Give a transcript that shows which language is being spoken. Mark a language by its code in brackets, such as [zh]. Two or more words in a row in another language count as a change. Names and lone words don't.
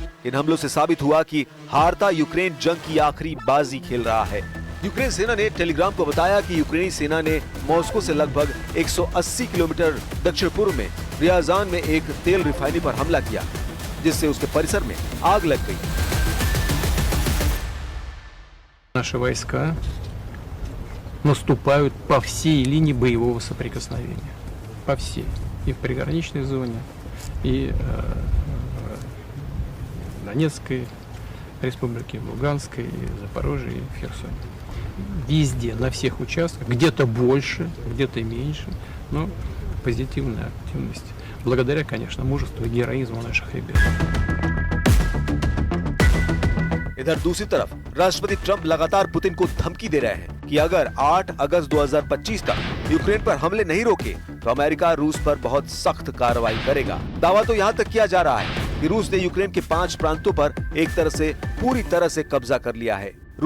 [hi] इन हमलों से साबित हुआ कि हारता यूक्रेन जंग की आखिरी बाजी खेल रहा है। यूक्रेन सेना ने टेलीग्राम को बताया कि यूक्रेनी सेना ने मॉस्को से लगभग 180 किलोमीटर दक्षिण पूर्व में रियाजान में एक तेल रिफाइनरी पर हमला किया, जिससे उसके परिसर में आग लग गई। [ru] Наши войска наступают по всей линии боевого соприкосновения, по всей, и в приграничной зоне, и в Донецкой республике, в Луганской, и Запорожье, и в Херсоне. Везде, на всех участках, где-то больше, где-то меньше, но позитивная активность. Благодаря, конечно, мужеству и героизму наших ребят. [hi] इधर दूसरी तरफ राष्ट्रपति ट्रंप लगातार पुतिन को धमकी दे रहे हैं कि अगर 8 अगस्त 2025 तक यूक्रेन पर हमले नहीं रोके तो अमेरिका रूस पर बहुत सख्त कार्रवाई करेगा। दावा तो यहाँ तक किया जा रहा है कि रूस ने यूक्रेन के 5 प्रांतों पर एक तरह से पूरी तरह से कब्जा कर लिया है।